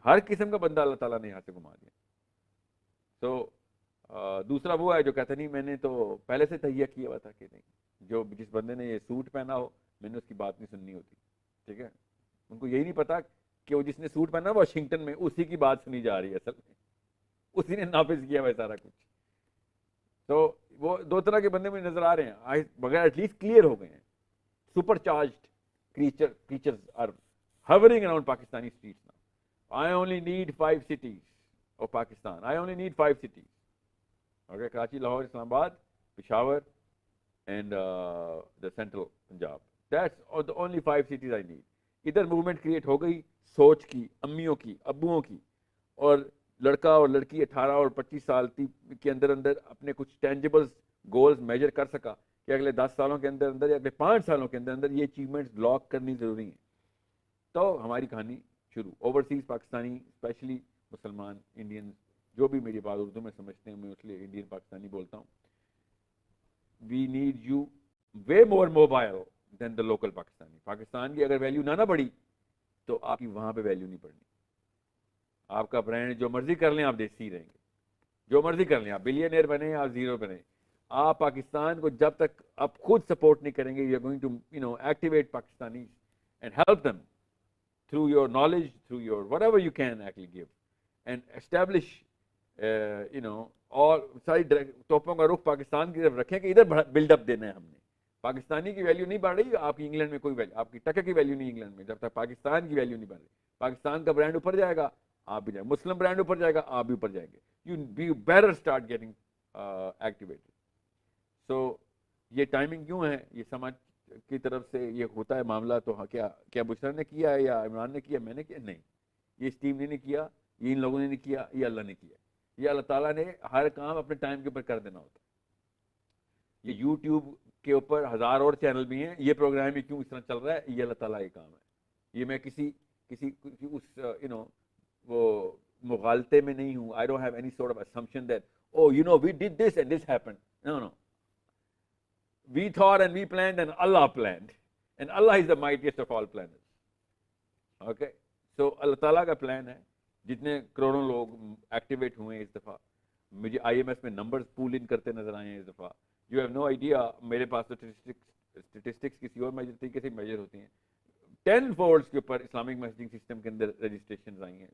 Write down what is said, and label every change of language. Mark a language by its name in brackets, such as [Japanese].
[Urdu] ہر قسم کا بندہ اللہ تعالیٰ نے یہاں سے گھما دیا. تو دوسرا وہ ہے جو کہتا نہیں میں نے تو پہلے سے تہیہ کیا ہوا تھا کہ نہیں, جو جس بندے نے یہ سوٹ پہنا ہو میں نے اس کی بات نہیں سننی ہوتی. ٹھیک ہے, ان کو یہی نہیں پتا کہ وہ جس نے سوٹ پہنا واشنگٹن میں اسی کی بات سنی جا رہی ہے, اصل میں اسی نے نافذ کیا ہوا ہے سارا کچھ. تو وہ 2 طرح کے بندے مجھے نظر آ رہے ہیں, مگر ایٹ لیسٹ کلیئر ہو گئے ہیں. [English] Supercharged creatures are hovering around Pakistani streets now. I only need 5 cities of Pakistan. I only need 5 cities. Okay, Karachi, Lahore, Islamabad, Peshawar and the central Punjab. That's the only 5 cities I need. [Urdu] ادھر movement create ہو گئی سوچ کی, امیوں کی, ابوؤں کی, اور لڑکا اور لڑکی 18 اور 25 سال کے اندر اپنے کچھ ٹینجیبل گولز میجر کر سکا کہ اگلے 10 سالوں کے اندر یا اگلے 5 سالوں کے اندر یہ اچیومنٹس بلاک کرنی ضروری ہیں. تو ہماری کہانی شروع. اوورسیز پاکستانی, اسپیشلی مسلمان انڈین, جو بھی میری بات اردو میں سمجھتے ہیں, میں اس لیے انڈین پاکستانی بولتا ہوں. [English] We need you way more mobile than the local Pakistani. [Urdu] Pakistan کی اگر ویلیو نہ بڑھی تو آپ کی وہاں پہ ویلیو نہیں پڑنی. آپ کا برانڈ جو مرضی کر لیں آپ دیسی رہیں گے, جو مرضی کر لیں, آپ بلینئر بنیں آپ زیرو بنیں, آپ پاکستان کو جب تک آپ خود سپورٹ نہیں کریں گے, [English] you are going to activate Pakistani and help them through your knowledge, through your whatever you can actually give, and establish [Urdu] اور ساری توپوں کا رخ پاکستان کی طرف رکھیں کہ ادھر بلڈ اپ دینا ہے ہم نے. پاکستانی کی ویلیو نہیں بڑھ رہی, آپ کی انگلینڈ میں کوئی ویلیو, آپ کی ٹکے کی ویلیو نہیں انگلینڈ میں, جب تک پاکستان کی ویلیو نہیں بڑھ رہی. پاکستان کا برانڈ اوپر جائے گا آپ بھی جائیں گے, مسلم برانڈ اوپر جائے گا آپ بھی اوپر جائیں گے. [English] You better start getting activated. [Urdu] سو یہ ٹائمنگ کیوں ہے, یہ سماج کی طرف سے یہ ہوتا ہے معاملہ. تو کیا بشرا نے کیا ہے یا عمران نے کیا, میں نے کیا, نہیں, یہ اس ٹیم نے کیا, یہ ان لوگوں نے نہیں کیا, یہ اللہ نے کیا. یہ اللہ تعالیٰ نے ہر کام اپنے ٹائم کے اوپر کر دینا ہوتا ہے. یہ یوٹیوب کے اوپر 1000 اور چینل بھی ہیں, یہ پروگرام ہی کیوں اس طرح چل رہا ہے, یہ اللہ تعالیٰ کا کام ہے. یہ میں کسی اس وہ مغالطے میں نہیں ہوں. [English] I don't have any sort of assumption that we did this and this happened. No. We thought and we planned and Allah planned. And Allah is the mightiest of all planners. Okay? [Urdu] So اللہ تعالیٰ کا plan ہے. جتنے کروڑوں لوگ activate ہوئے ہیں اس دفعہ, مجھے IMF میں نمبرز پول ان کرتے نظر آئے ہیں اس دفعہ. [English] You have no idea, [Urdu] میرے پاس تو اسٹیٹسٹکس کسی اور طریقے سے میجر ہوتی ہیں. 10 فولڈس کے اوپر اسلامک میسیجنگ سسٹم کے اندر رجسٹریشن آئی ہیں.